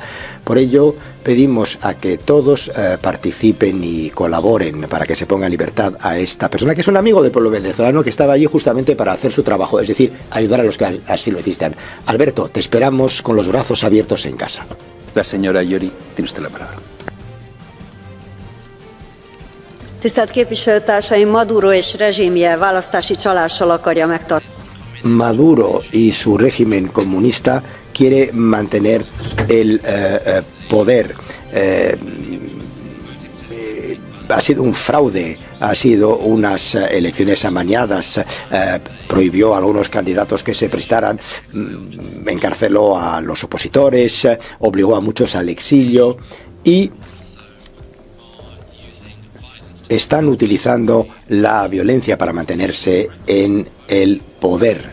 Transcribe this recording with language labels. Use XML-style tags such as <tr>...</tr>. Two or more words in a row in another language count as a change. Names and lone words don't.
<es>Por ello, pedimos a que todos participen y colaboren para que se ponga en libertad a esta persona, que es un amigo del pueblo venezolano que estaba allí justamente para hacer su trabajo, es decir, ayudar a los que así lo necesitan. Alberto, te esperamos con los brazos abiertos en casa. La señora Iori, tiene usted la palabra.</es> <hu>Tisztelt képviselőtársaim, Maduro és rezsimje választási csalással akarja megtartani.</hu> <es>Maduro y su régimen comunista quiere mantener el poder. Ha sido un fraude, ha sido unas elecciones amañadas, prohibió a algunos candidatos que se prestaran, encarceló a los opositores, obligó a muchos al exilio y están utilizando la violencia para mantenerse en el poder.</es>